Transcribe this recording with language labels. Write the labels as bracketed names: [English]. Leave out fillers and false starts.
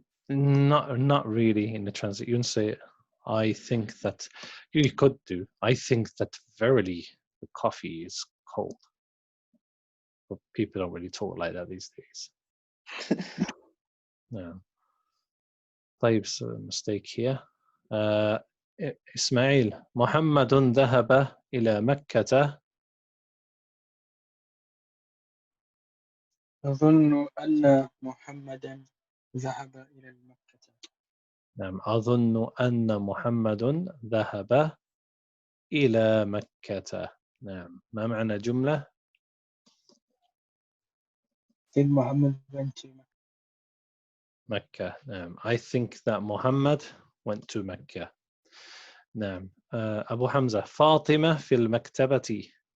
[English] Not really in the transit. You can say, I think that you could do. I think that verily the coffee is cold. But people don't really talk like that these days. No. طيب, so mistake here. [Arabic] إسماعيل, محمد ذهب إلى مكة. أظن أن محمدا ذهب إلى مكة. نعم, أظن أن محمد ذهب إلى مكة. نعم, ما معنى جملة؟ [English] Did Muhammad went to Mecca? [Arabic] مكة. [English] نعم, I think that Muhammad went to Mecca. [Arabic] نعم. أبو حمزة, فاطمة في المكتبة.